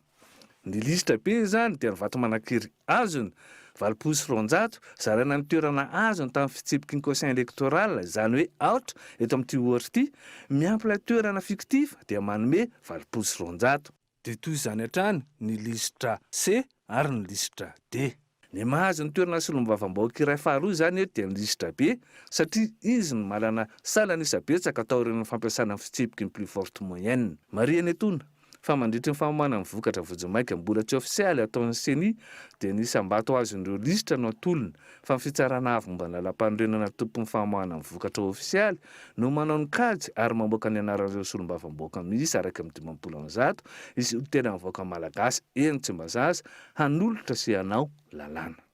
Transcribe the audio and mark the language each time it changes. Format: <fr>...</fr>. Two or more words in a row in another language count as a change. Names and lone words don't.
<mg>Ny lisitra B zany dia ny vato manan-kery azony 7,200 zaraina ny toerana azony tamin'ny fitsipika ny</mg> <fr>quotient électoral,</fr> <mg>zany hoe aotra eto amin'ity ohatra ity miampy ilay toerana fictif dia manome 7,200. Dia toy izany hatrany ny lisitra C ary ny lisitra D. Ny mahazo ny toerana solombavam-bahoaka iray faharoa zany eto dia ny lisitra B satria izy no manana salana isa-betsaka atao ireny fampiasana ny fitsipika ny</mg> <fr>plus forte moyenne.</fr> <mg>Mariana etona fa mandritra ny famoahana ny vokatra vojomaika mbola tsy ofisialy ataon'ny CENI dia ny isam-bato azon'ireo lisitra no atolony fa ny fitsarana avy momba ny lalam-panorenana tompon'ny famoahana ny vokatra ofisialy no manao ny kajy ary mamoaka ny anaran'ireo solombavam-bahoaka miisa araky amin'ny 500 izy io tena mivoaka malagasy eny tsy mba zaza hanolotra sy hanao lalàna.</mg>